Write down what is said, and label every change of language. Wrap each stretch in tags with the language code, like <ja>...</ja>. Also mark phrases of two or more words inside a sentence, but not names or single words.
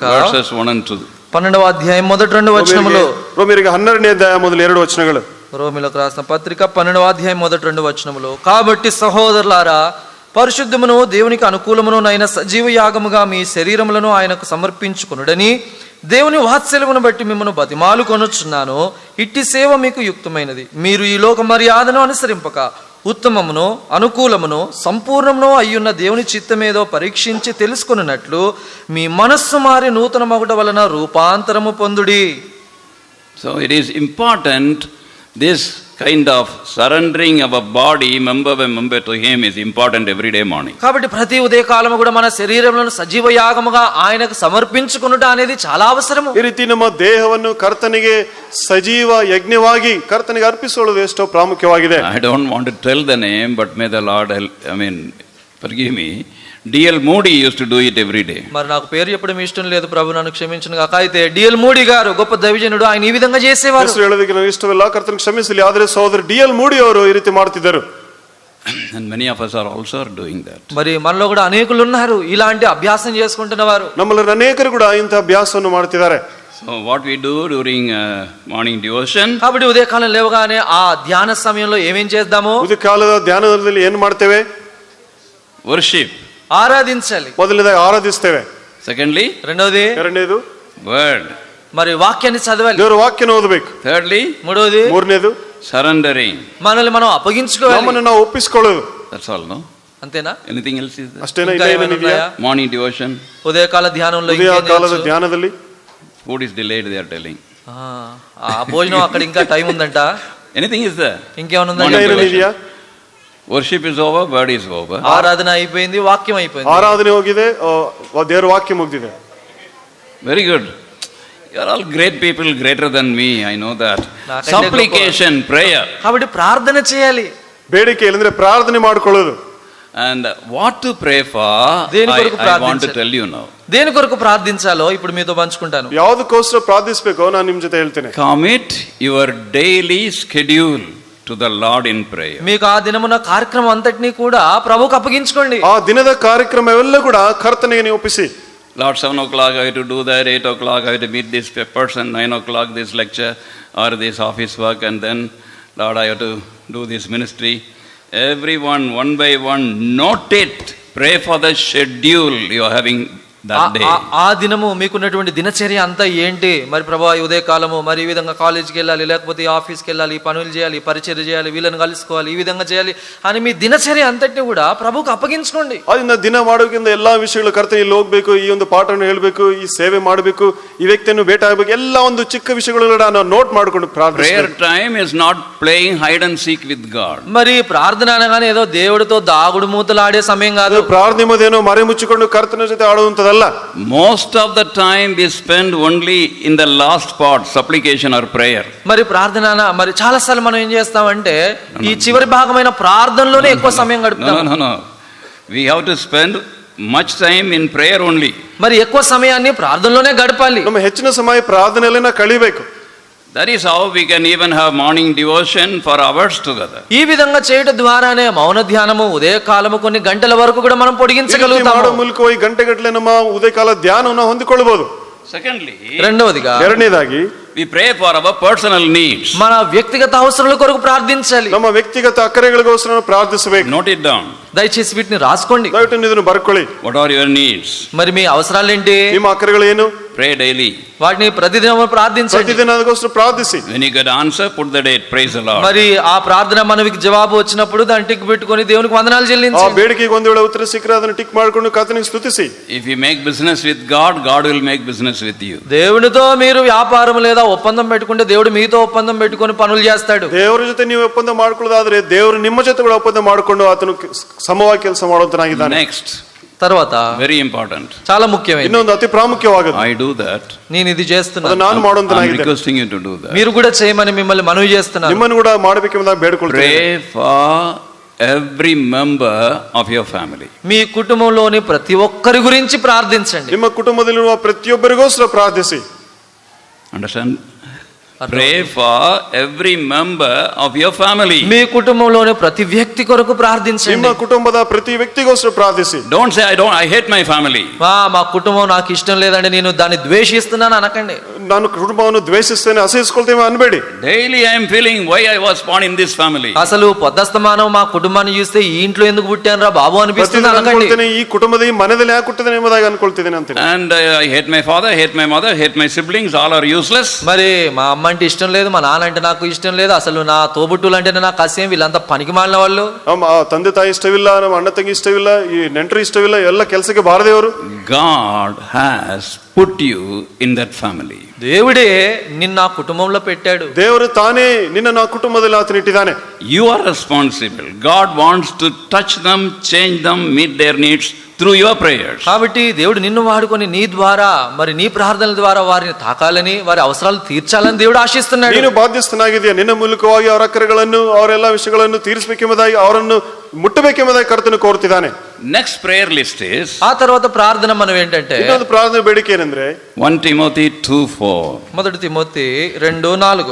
<en>Verses 1 and 2.</en> <te>12వ అధ్యాయం మొదటి 2 వచనములు.</te> <kn>ರೋಮಿಯರಿಗೆ 12ನೇ ಅಧ್ಯಾಯ ಮೊದಲು 2 ವಚನಗಳು.</kn> <te>రోమిలకు రాసిన పత్రిక 12వ అధ్యాయం మొదటి 2 వచనములు. కాబట్టి సహోదరులారా, పరిశుద్ధమును దేవునికి అనుకూలమునైన సజీవ యాగముగా మీ శరీరములను ఆయనకు సమర్పించుకొనుడని దేవుని వాత్సల్యమును బట్టి మిమ్మల్ని బతిమాలు కొనుచున్నాను. ఇట్టి సేవ మీకు యుక్తమైనది. మీరు ఈ లోక మర్యాదను అనుసరింపక ఉత్తమమును, అనుకూలమును, సంపూర్ణమును అయ్యున్న దేవుని చిత్తమేదో పరీక్షించి తెలుసుకొనున్నట్లు మీ మనస్సు మారి నూతన మగుట వలన రూపాంతరము పొందుడి.</te> <en>So it is important, this kind of surrendering of a body member by member to Him is important every day morning.</en> <te>కాబట్టి ప్రతి ఉదయకాలము కూడా మన శరీరములను సజీవ యాగముగా ఆయనకు సమర్పించుకొనుట అనేది చాలా అవసరము.</te> <kn>ಈ ರೀತಿ ನಮ್ಮ ದೇಹವನ್ನು ಕರ್ತನಿಗೆ ಸಜೀವ ಯಜ್ಞವಾಗಿ ಕರ್ತನಿಗೆ ಅರ್ಪಿಸಿಕೊಳ್ಳುವುದು ಎಷ್ಟೋ ಪ್ರಾಮುಖ್ಯವಾಗಿದೆ.</kn> <en>I don't want to tell the name, but may the Lord forgive me. D.L. Moody used to do it every day.</en> <te>మరి నాకు పేరు చెప్పడం ఇష్టం లేదు, ప్రభు నన్ను క్షమించును గాక. అయితే D.L. మూడీ గారు గొప్ప దైవజనుడు, ఆయన ఈ విధంగా చేసేవారు.</te> <kn>ಹೆಸರು ಹೇಳೋದಕ್ಕೆ ನನಗೆ ಇಷ್ಟವಿಲ್ಲ, ಕರ್ತನಿಗೆ ಕ್ಷಮಿಸಲಿ, ಆದರೆ ಸಹೋದರ D.L. ಮೂಡಿ ಅವರು ಈ ರೀತಿ ಮಾಡ್ತಿದ್ದರು.</kn> <en>And many of us are also doing that.</en> <te>మరి మనలో కూడా అనేకులు ఉన్నారు ఇలాంటి అభ్యాసం చేసుకుంటున్న వారు.</te> <kn>ನಮ್ಮಲ್ಲಿ ಅನೇಕರು ಕೂಡ ಇಂಥ ಅಭ್ಯಾಸವನ್ನು ಮಾಡ್ತಿದ್ದಾರೆ.</kn> <en>So what we do during morning devotion,</en> <te>కాబట్టి ఉదయకాలం లేవగానే ఆ ధ్యాన సమయంలో ఏమేం చేద్దాము?</te> <kn>ಉದಯ ಕಾಲದ ಧ್ಯಾನದಲ್ಲಿ ಏನು ಮಾಡ್ತೇವೆ?</kn> <en>worship.</en> <te>ఆరాధించాలి.</te> <kn>ಮೊದಲನೇದಾಗಿ ಆರಾಧಿಸ್ತೇವೆ.</kn> <en>Secondly,</en> <te>రెండోది</te> <kn>ಎರಡನೇದು</kn> <en>word.</en> <te>మరి వాక్యాన్ని చదవాలి.</te> <kn>ದೇವರ ವಾಕ್ಯನ ಓದಬೇಕು.</kn> <en>Thirdly,</en> <te>మూడోది</te> <kn>ಮೂರನೇದು</kn> <en>surrendering.</en> <te>మనల్ని మనం అప్పగించుకోవాలి.</te> <kn>ನಮ್ಮನ್ನು ನಾವು ಒಪ್ಪಿಸಿಕೊಳ್ಳೋದು.</kn> <en>That's all, no?</en> <te>అంతేనా?</te> <en>Anything else is there?</en> <kn>ಅಷ್ಟೇನಾ?</kn> <te>ఇంకా</te> <kn>ಇಲ್ಲ</kn> <te>ఏమైనా</te> <kn>ಏನಿದೆಯಾ?</kn> <te>ఉన్నాయా?</te> <en>Morning devotion,</en> <te>ఉదయకాల ధ్యానంలో</te> <kn>ಉದಯ</kn> <te>ఇంకేం</te> <kn>ಕಾಲದ</kn> <te>చేయొచ్చు?</te> <kn>ಧ್ಯಾನದಲ್ಲಿ</kn> <en>food is delayed, they are telling.</en> <te>ఆ భోజనం అక్కడ ఇంకా టైం ఉందంట.</te> <en>Anything is there.</en> <te>ఇంకేమైనా ఇంకా ఉందంట?</te> <kn>ಏನೇನು ಇದೆಯಾ?</kn> <en>Worship is over, word is over.</en> <te>ఆరాధన అయిపోయింది, వాక్యం అయిపోయింది.</te> <kn>ಆರಾಧನೆ ಹೋಗಿದೆ, ದೇವರ ವಾಕ್ಯ ಮುಗಿದಿದೆ.</kn> <en>Very good. You are all great people, greater than me, I know that.</en> <te>నాకంటే</te> <en>Supplication, prayer.</en> <te>కాబట్టి ప్రార్థన చేయాలి.</te> <kn>ಬೇಡಿಕೆ ಅಂದ್ರೆ ಪ್ರಾರ್ಥನೆ ಮಾಡ್ಕೊಳ್ಳೋದು.</kn> <en>And what to pray for,</en> <te>దేని కొరకు</te> <en>I want to</en> <te>ప్రార్థించాలి?</te> <en>tell you now.</en> <te>దేని కొరకు ప్రార్థించాలో ఇప్పుడు మీతో పంచుకుంటాను.</te> <kn>ಯಾವುದಕ್ಕೋಸ್ಕರ ಪ್ರಾರ್ಥಿಸಬೇಕೋ ನಾನು ನಿಮ್ ಜೊತೆ ಹೇಳ್ತೇನೆ.</kn> <en>Commit your daily schedule to the Lord in prayer.</en> <te>మీకు ఆ దినమున కార్యక్రమం అంతటినీ కూడా ప్రభువుకు అప్పగించుకోండి.</te> <kn>ಆ ದಿನದ ಕಾರ್ಯಕ್ರಮವೆಲ್ಲ ಕೂಡ ಕರ್ತನಿಗೆ ನೀವು ಒಪ್ಪಿಸಿ.</kn> <en>Lord, 7 o'clock I have to do that, 8 o'clock I have to meet this person, 9 o'clock this lecture or this office work, and then Lord I have to do this ministry. Everyone, one by one, note it. Pray for the schedule you are having that day.</en> <te>ఆ దినము మీకున్నటువంటి దినచర్య అంతా ఏంటి? మరి ప్రభా ఈ ఉదయకాలము మరి ఈ విధంగా కాలేజీకి వెళ్ళాలి, లేకపోతే ఆఫీస్కి వెళ్ళాలి, ఈ పనులు చేయాలి, పరిచర్య చేయాలి, వీళ్ళని కలుసుకోవాలి, ఈ విధంగా చేయాలి అని మీ దినచర్య అంతటిని కూడా ప్రభువుకు అప్పగించుకోండి.</te> <kn>ಅದರಿಂದ ದಿನ ಮಾಡೋಕ್ಕಿಂತ ಎಲ್ಲಾ ವಿಷಯಗಳು ಕರ್ತನ ಇಲ್ಲಿ ಹೋಗ್ಬೇಕು, ಈ ಒಂದು ಪಾಠವನ್ನು ಹೇಳ್ಬೇಕು, ಈ ಸೇವೆ ಮಾಡಬೇಕು, ಈ ವ್ಯಕ್ತಿಯನ್ನು ಭೇಟಿ ಆಗಬೇಕು, ಎಲ್ಲ ಒಂದು ಚಿಕ್ಕ ವಿಷಯಗಳು ನಾವು ನೋಟ್ ಮಾಡಿಕೊಂಡು</kn> <en>Prayer time is not playing hide and seek with God.</en> <te>మరి ప్రార్థన అనగానే ఏదో దేవుడితో దాగుడు మూతలు ఆడే సమయం కాదు.</te> <kn>ಪ್ರಾರ್ಥನೆ ಮಧ್ಯೇನೋ ಮರೆ ಮುಚ್ಚಿಕೊಂಡು ಕರ್ತನ ಜೊತೆ ಆಡುವಂತದಲ್ಲ.</kn> <en>Most of the time we spend only in the last part, supplication or prayer.</en> <te>మరి ప్రార్థన మరి చాలా సార్లు మనం ఏం చేస్తామంటే ఈ చివరి భాగమైన ప్రార్థనలోనే ఎక్కువ సమయం గడుపుతాం.</te> <en>No. We have to spend much time in prayer only.</en> <te>మరి ఎక్కువ సమయాన్ని ప్రార్థనలోనే గడపాలి.</te> <kn>ನಮ್ಮ ಹೆಚ್ಚಿನ ಸಮಯ ಪ್ರಾರ್ಥನೆಯಲ್ಲೇ ನಾವು ಕಳಿಬೇಕು.</kn> <en>That is how we can even have morning devotion for hours together.</en> <te>ఈ విధంగా చేయడం ద్వారానే మౌన ధ్యానము ఉదయకాలము కొన్ని గంటల వరకు కూడా మనం పొడిగించగలుగుతాము.</te> <kn>ಮಾಡೋ ಮೂಲಕವಾಗಿ ಗಂಟೆಗಟ್ಟಲೆ ನಮ್ಮ ಉದಯಕಾಲ ಧ್ಯಾನವನ್ನು ಹೊಂದಿಕೊಳ್ಳಬಹುದು.</kn> <en>Secondly,</en> <te>రెండవదిగా</te> <kn>ಎರಡನೇದಾಗಿ</kn> <en>we pray for our personal needs.</en> <te>మన వ్యక్తిగత అవసరాల కొరకు ప్రార్థించాలి.</te> <kn>ನಮ್ಮ ವ್ಯಕ್ತಿಗತ ಅಕ್ಕರೆಗಳಿಗೋಸ್ಕರ ನಾವು ಪ್ರಾರ್ಥಿಸಬೇಕು.</kn> <en>Note it down.</en> <te>దయచేసి వీటిని రాసుకోండి.</te> <kn>ದಯವಿಟ್ಟು ಇದನ್ನು ಬರ್ಕೊಳ್ಳಿ.</kn> <en>What are your needs?</en> <te>మరి మీ అవసరాలు ఏంటి?</te> <kn>ನಿಮ್ಮ ಅಕ್ಕರೆಗಳು ಏನು?</kn> <en>Pray daily.</en> <te>వాటిని ప్రతిదినం ప్రార్థించండి.</te> <kn>ಪ್ರತಿದಿನ ಅದಕ್ಕೋಸ್ಕರ ಪ್ರಾರ್ಥಿಸಿ.</kn> <en>When you get answer, put the date. Praise the Lord.</en> <te>మరి ఆ ప్రార్థన మనకి జవాబు వచ్చినప్పుడు దాన్ని టిక్ పెట్టుకొని దేవునికి వందనాలు</te> <kn>ಆ</kn> <te>చెల్లించండి.</te> <kn>ಬೇಡಿಕೆಗೆ ಒಂದು ವೇಳೆ ಉತ್ತರ ಸಿಕ್ಕರೆ ಅದನ್ನು ಟಿಕ್ ಮಾಡಿಕೊಂಡು ಕರ್ತನಿಗೆ ಸ್ತುತಿಸಿ.</kn> <en>If you make business with God, God will make business with you.</en> <te>దేవునితో మీరు వ్యాపారం లేదా ఒప్పందం పెట్టుకుంటే దేవుడు మీతో ఒప్పందం పెట్టుకొని పనులు చేస్తాడు.</te> <kn>ದೇವರ ಜೊತೆ ನೀವು ಒಪ್ಪಂದ ಮಾಡ್ಕೊಳ್ಳೋದಾದ್ರೆ ದೇವರು ನಿಮ್ಮ ಜೊತೆ ಕೂಡ ಒಪ್ಪಂದ ಮಾಡಿಕೊಂಡು ಆತನು ಸಮವಾಗಿ ಕೆಲಸ ಮಾಡುವಂತನಾಗಿದ್ದಾನೆ.</kn> <en>Next,</en> <te>తర్వాత</te> <en>very important.</en> <te>చాలా ముఖ్యమైనది,</te> <kn>ಇನ್ನೊಂದು ಅತಿ ಪ್ರಾಮುಖ್ಯವಾದದ್ದು,</kn> <en>I do that.</en> <te>నేను ఇది</te> <kn>ಅದು</kn> <te>చేస్తున్నాను,</te> <kn>ನಾನು</kn> <en>I'm</en> <kn>ಮಾಡುವಂತನಾಗಿದ್ದೇನೆ.</kn> <en>requesting you to do that.</en> <te>మీరు కూడా చేయమని మిమ్మల్ని మనవి చేస్తున్నాను.</te> <kn>ನಿಮ್ಮನ್ನು ಕೂಡ ಮಾಡಬೇಕೆಂಬುದಾಗಿ ಬೇಡಿಕೊಳ್ತೇನೆ.</kn> <en>Pray for every member of your family.</en> <te>మీ కుటుంబంలోని ప్రతి ఒక్కరి గురించి ప్రార్థించండి.</te> <kn>ನಿಮ್ಮ ಕುಟುಂಬದಲ್ಲಿರುವ ಪ್ರತಿಯೊಬ್ಬರಿಗೋಸ್ಕರ ಪ್ರಾರ್ಥಿಸಿ.</kn> <en>Understand? Pray for every member of your family.</en> <te>మీ కుటుంబంలోని ప్రతి వ్యక్తి కొరకు ప్రార్థించండి.</te> <kn>ನಿಮ್ಮ ಕುಟುಂಬದ ಪ್ರತಿ ವ್ಯಕ್ತಿಗೋಸ್ಕರ ಪ್ರಾರ್ಥಿಸಿ.</kn> <en>Don't say I hate my family.</en> <te>మా కుటుంబం నాకు ఇష్టం లేదండి, నేను దాన్ని ద్వేషిస్తున్నాను అనకండి.</te> <kn>ನಾನು ಕುಟುಂಬವನ್ನು ದ್ವೇಷಿಸ್ತೇನೆ, ಅಸಹಿಸಿಕೊಳ್ತೇವೆ ಅನ್ಬೇಡಿ.</kn> <en>Daily I am feeling why I was born in this family.</en> <te>అసలు పొద్దస్తమానం మా కుటుంబాన్ని చూస్తే ఈ ఇంట్లో ఎందుకు పుట్టాను రా బాబు అనిపిస్తుంది</te> <kn>ಪ್ರತಿದಿನ</kn> <te>అనకండి.</te> <kn>ಅನ್ಕೊಳ್ತೇನೆ, ಈ ಕುಟುಂಬದ ಈ ಮನೆಯಲ್ಲಿ ಯಾಕೆ ಹುಟ್ಟಿದ್ದೇನೆ ಎಂಬುದಾಗಿ ಅನ್ಕೊಳ್ತಿದ್ದೇನೆ ಅಂತೀನಿ.</kn> <en>And I hate my father, hate my mother, hate my siblings, all are useless.</en> <te>మరి మా అమ్మ అంటే ఇష్టం లేదు, మా నాన్న అంటే నాకు ఇష్టం లేదు, అసలు నా తోబుట్టులు అంటేనే నాకు అసహ్యం, వీళ్ళంతా పనికి మాలిన వాళ్ళు.</te> <kn>ನಮ್ಮ ತಂದೆ ತಾಯಿ ಇಷ್ಟವಿಲ್ಲ, ನಮ್ಮ ಅಣ್ಣ ತಂಗಿ ಇಷ್ಟವಿಲ್ಲ, ಈ ನೆಂಟರು ಇಷ್ಟವಿಲ್ಲ, ಎಲ್ಲ ಕೆಲಸಕ್ಕೆ ಬಾರದೇವರು.</kn> <en>God has put you in that family.</en> <te>దేవుడే నిన్న ఆ కుటుంబంలో పెట్టాడు.</te> <kn>ದೇವರು ತಾನೇ ನಿನ್ನ ಆ ಕುಟುಂಬದಲ್ಲಿ ಆತನ ಇಟ್ಟಿದ್ದಾನೆ.</kn> <en>You are responsible. God wants to touch them, change them, meet their needs through your prayers.</en> <te>కాబట్టి దేవుడు నిన్ను వాడుకొని నీ ద్వారా మరి నీ ప్రార్థనల ద్వారా వారిని తాకాలని, వారి అవసరాలు తీర్చాలని దేవుడు ఆశిస్తున్నాడు.</te> <kn>ನೀನು ಬಾಧ್ಯಸ್ಥನಾಗಿದೆಯಾ, ನಿನ್ನ ಮೂಲಕವಾಗಿ ಅವರ ಅಕ್ಕರೆಗಳನ್ನು ಅವರೆಲ್ಲ ವಿಷಯಗಳನ್ನು ತೀರಿಸಬೇಕೆಂಬುದಾಗಿ ಅವರನ್ನು ಮುಟ್ಟಬೇಕೆಂಬುದಾಗಿ ಕರ್ತನು ಕೋರುತ್ತಿದ್ದಾನೆ.</kn> <en>Next prayer list is</en> <te>ఆ తర్వాత ప్రార్థన మనం ఏంటంటే</te> <kn>ಇನ್ನೊಂದು ಪ್ರಾರ್ಥನೆ ಬೇಡಿಕೆ ಏನಂದ್ರೆ</kn> <en>1 Timothy 2:4.</en> <te>మొదటి తిమోతి 2:4.</te>